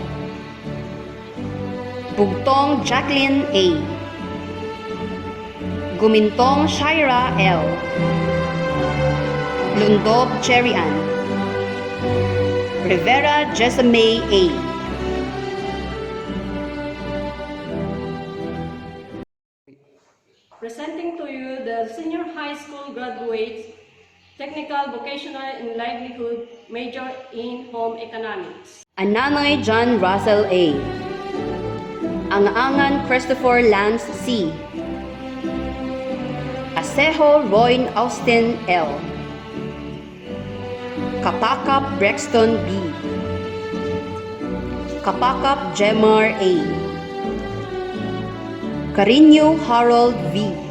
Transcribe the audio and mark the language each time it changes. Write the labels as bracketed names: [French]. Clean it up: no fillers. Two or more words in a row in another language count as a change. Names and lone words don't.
[English] Bugtong Jacqueline A. Gumintong Shaira L. Lundob Cherian. Rivera Jessamay A. Presenting to you the senior high school graduates, Technical, Vocational, and Livelihood, major in Home Economics. Ananoy John Russell A. Angangan Christopher Lance C. Asejo Roy Austin L. Kapakap Brexton B. Kapakap Jemar A. Carino Harold V.